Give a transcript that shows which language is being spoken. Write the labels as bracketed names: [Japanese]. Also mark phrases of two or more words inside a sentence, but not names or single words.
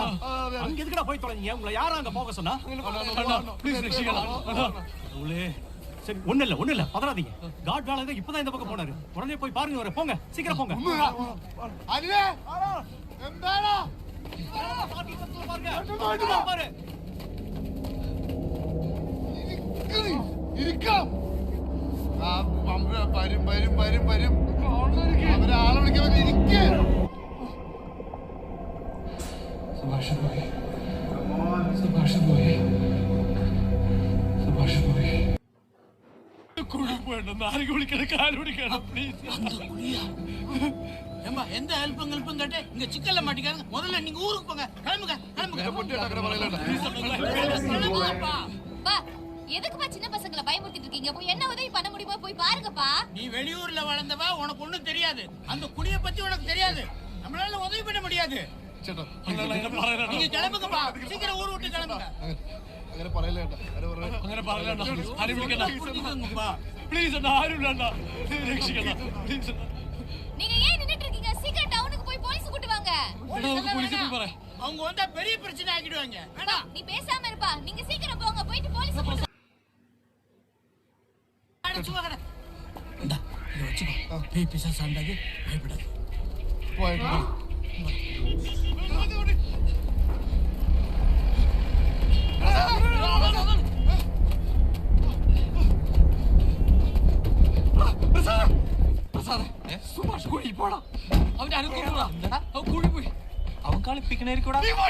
[Tamil] அங்க எதுக்குடா போய் தொலைஞ்சீங்க? உங்களை யாரா அங்க போக சொன்னா? ப்ளீஸ் சரி, ஒண்ணு இல்ல பதறாதீங்க. காட் வேலை இப்பதான் இந்த பக்கம் போனாரு. உடனே போய் பாருங்க அவரை. போங்க, சீக்கிரம் போங்க. [Malayalam] அனிலே എന്താടാ? [Tamil] பாரு. [Malayalam] ഇരിക്കാം. വരും. അവരെ ആളെ വിളിക്കാൻ ഇരിക്കേ. സുഭാഷ് പോയി. കുഴി പോയിട്ട് ആരെങ്കിലും വിളിക്കണം, കാല് പിടിക്കണം പ്ലീസ്. [Tamil] ஏம்பா எந்த ஹெல்ப்பும் கேட்டு இங்க சிக்கல்ல மாட்டிக்காங்க. முதல்ல நீங்க ஊருக்கு போங்க. கிளம்புங்க. எதுக்குப்பா சின்ன பசங்களை பயமுறுத்திட்டு இருக்கீங்க? போய் என்ன உதவி பண்ண முடியுமா போய் பாருங்கப்பா. நீ வெளியூர்ல வளர்ந்தவ, உனக்கு ஒண்ணும் தெரியாது. அந்த குடிய பத்தி உனக்கு தெரியாது. நம்மளால உதவி பண்ண முடியாது. நீங்க கிளம்புங்கப்பா. சீக்கிரம் ஊர் விட்டு கிளம்புங்க. [Malayalam] അങ്ങനെ പറയല്ലേ. പ്ലീസ് അണ്ണാ, ആരും ഇല്ലണ്ണാ, രക്ഷിക്കണ്ണാ പ്ലീസ്. [Tamil] நீங்க ஏன் நின்னுட்டு இருக்கீங்க? சீக்கிரம் டவுனுக்கு போய் போலீஸ் கூட்டி வாங்க. அவங்க வந்தா பெரிய பிரச்சனை ஆக்கிடுவாங்க. வேண்டாம், நீ பேசாம இருப்பா. நீங்க சீக்கிரம் போங்க, போயிட்டு போலீஸ் கூட்டி பேய் பிசாசு ஆண்டாது, பயப்படாது. [Malayalam] സുഭാഷ് കുഴി പോടാ. അവന്റെ അനുഭവം കുഴി പോയി. അവൻ കളിപ്പിക്കണായിരിക്കൂടാ.